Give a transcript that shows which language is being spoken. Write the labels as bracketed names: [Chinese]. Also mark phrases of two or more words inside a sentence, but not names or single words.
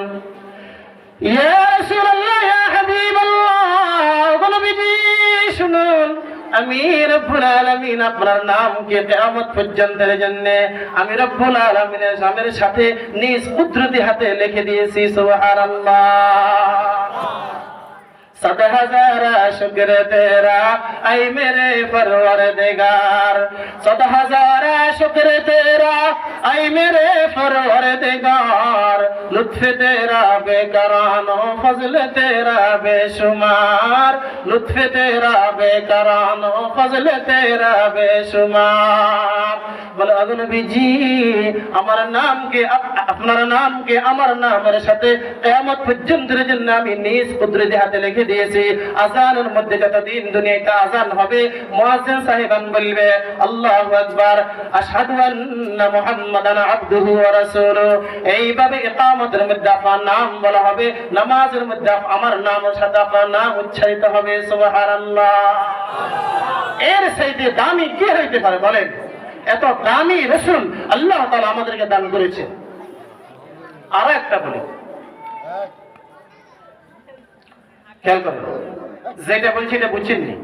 [Arabic] يا رسول الله، يا حبيب الله, [Bangla] ওগো নবীজি শুনুন, আমি [Arabic] رب العالمين [Bangla] আপনার নামকে কিয়ামত পর্যন্তের জন্য আমি [Arabic] رب العالمين [Bangla] নামের সাথে নিজ কুদরতি হাতে লিখে দিয়েছি। সুবহানাল্লাহ। [Hindi] 7,000 शुक्र तेरा ऐ मेरे परवरदिगार, 7,000 शुक्र तेरा ऐ मेरे परवरदिगार, लुत्फ तेरा बेकरानो फजल तेरा बेशुमार, लुत्फ तेरा बेकरानो फजल तेरा बेशुमार। [Bangla] বলে ওগো নবীজি আমার নামকে, আপনার নামকে আমার নামের সাথে কিয়ামত পর্যন্তের জন্য আমি নিজ কুদরতি হাতে লিখে দিয়েছি। আযানের মধ্যে যতদিন দুনিয়াতে আযান হবে, মুয়াজ্জিন সাহেবান বলবে [Arabic] الله أكبر، أشهد أن محمدا عبده ورسوله. [Bangla] এইভাবে ইকামতের মধ্যে আপনার নাম বলা হবে, নামাজের মধ্যে আমার নামের সাথে আপনার নাম উচ্চারিত হবে। সুবহানাল্লাহ। এর চাইতে দামি কি হইতে পারে বলেন? এত দামি রাসূল আল্লাহ তাআলা আমাদেরকে দান করেছেন। আরো একটা বলি, খেয়াল করেন, যেটা বলছি এটা বুঝছেন নি?